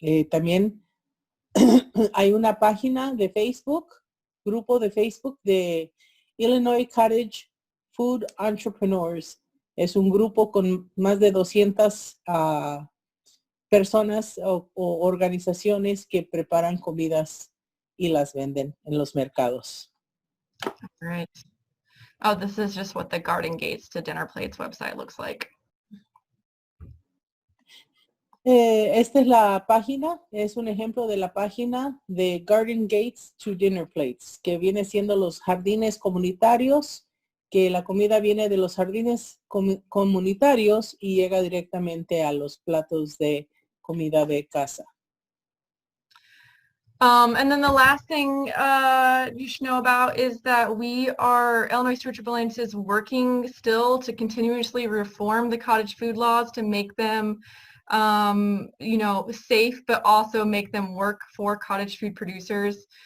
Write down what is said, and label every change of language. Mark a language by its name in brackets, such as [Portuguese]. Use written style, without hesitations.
[Spanish] También hay una página de Facebook, grupo de Facebook de Illinois Cottage Food Entrepreneurs. Es un grupo con más de 200 personas o organizaciones que preparan comidas y las venden en los mercados. [English] Right. Oh, this is just what the Garden Gates to Dinner Plates website looks like. [Spanish] Esta es la página, es un ejemplo de la página de Garden Gates to Dinner Plates, que viene siendo los jardines comunitarios, que la comida viene de los jardines comunitarios y llega directamente a los platos de comida de casa. [English] And then the last thing you should know about is that Illinois Stewardship Alliance is working still to continuously reform the cottage food laws to make them safe, but also make them work for cottage food producers.